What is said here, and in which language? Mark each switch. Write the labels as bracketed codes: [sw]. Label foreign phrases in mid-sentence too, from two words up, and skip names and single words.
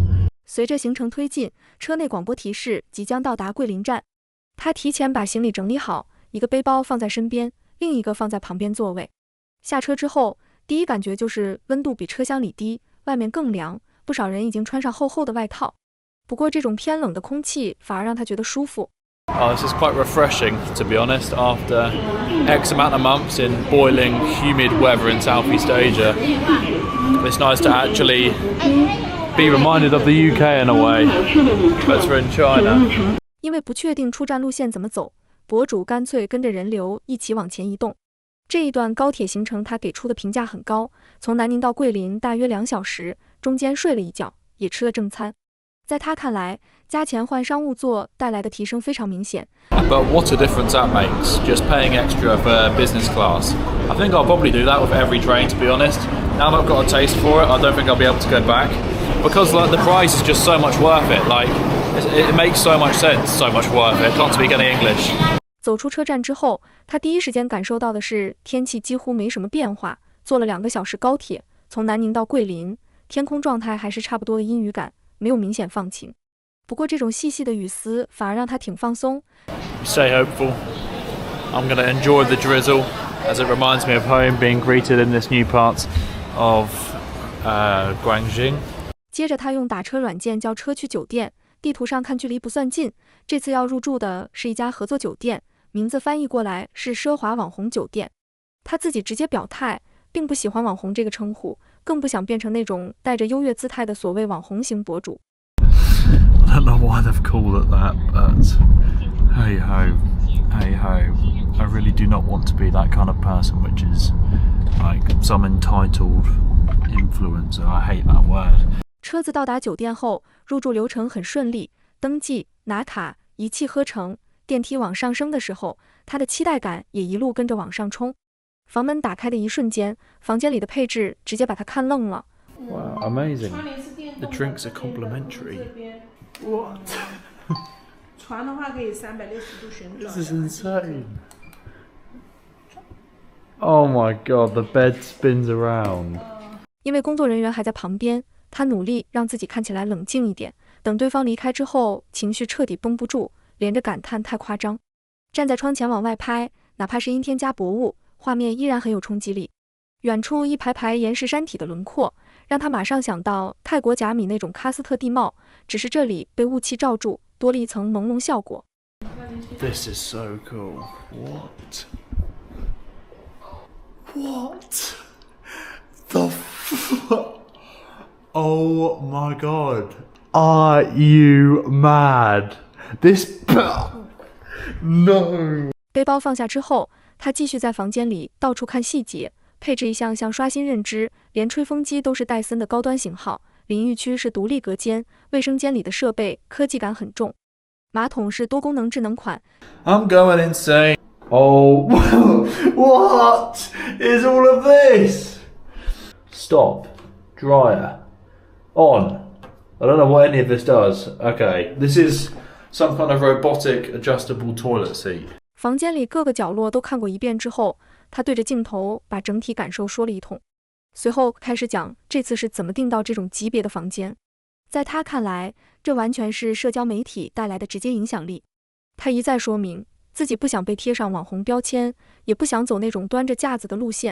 [zh] 隨着行程推進，車內廣播提示即將到達桂林站。他提前把行李整理好，一個背包放在身邊，另一個放在旁邊座位。下車之後，第一感覺就是溫度比車廂裡低，外面更涼。不少人已經穿上厚厚的外套，不過這種偏冷的空氣反而讓他覺得舒服。 [en] This is quite refreshing, to be honest, after X amount of months in boiling, humid weather in Southeast Asia. It's nice to actually be reminded of the UK in a way, but we're in China. [zh] 因為不確定出站路線怎麼走，博主乾脆跟着人流一起往前移動。這一段高鐵行程他給出的評價很高，從南寧到桂林大約2小時，中間睡了一覺，也吃了正餐。在他看來，加錢換商務座帶來的提升非常明顯。 [en] But what a difference that makes, just paying extra for business class. I think I'll probably do that with every train, to be honest. Now that I've got a taste for it, I don't think I'll be able to go back. Because like, the price is just so much worth it. Like, it makes so much sense, so much worth it. Can't speak any English. [zh] 走出車站之後，他第一時間感受到的是天氣幾乎沒什麼變化。坐了2個小時高鐵，從南寧到桂林，天空狀態還是差不多的陰雨感，沒有明顯放晴。不過這種細細的雨絲反而讓他挺放鬆。 [en] Stay hopeful. I'm going to enjoy the drizzle as it reminds me of home, being greeted in this new part of Guangxing. [zh] 接着他用打車軟件叫車去酒店，地圖上看距離不算近。這次要入住的是一家合作酒店，名字翻譯過來是奢華網紅酒店。他自己直接表態，並不喜歡網紅這個稱呼，更不想變成那種帶着優越姿態的所謂網紅型博主。 [en] I don't know why they've called it that, but hey ho, hey ho. I really do not want to be that kind of person, which is like some entitled influencer. I hate that word. [zh] 車子到達酒店後，入住流程很順利，登記、拿卡、一氣呵成。電梯往上升的時候，他的期待感也一路跟着往上衝。房門打開的一瞬間，房間裡的配置直接把他看愣了。 [en] Wow, amazing. The drinks are complimentary. What? [zh] 船的話可以360度旋轉。 [en] This is insane. Oh my god, the bed spins around. [zh] 因為工作人員還在旁邊，他努力讓自己看起來冷靜一點。等對方離開之後，情緒徹底繃不住，連着感嘆太誇張。站在窗前往外拍，哪怕是陰天加薄霧，畫面依然很有衝擊力。遠處一排排岩石山體的輪廓，讓他馬上想到泰國甲米那種喀斯特地貌，只是這裡被霧氣罩住，多了一層朦朧效果。 [en] This is so cool. What? The fuck? Oh my god. Are you mad? This... No. [zh] 背包放下之後，他繼續在房間裡到處看細節，配置一項項刷新認知，連吹風機都是戴森的高端型號，淋浴區是獨立隔間，衛生間裡的設備科技感很重，馬桶是多功能智能款。 [en] I'm going insane. Oh, what is all of this? Stop. Dryer. On. I don't know what any of this does. Okay, this is some kind of robotic adjustable toilet seat. [zh] 房間裡各個角落都看過一遍之後，他對着鏡頭把整體感受說了一通，隨後開始講這次是怎麼訂到這種級別的房間。在他看來，這完全是社交媒體帶來的直接影響力。他一再說明自己不想被貼上網紅標籤，也不想走那種端着架子的路線。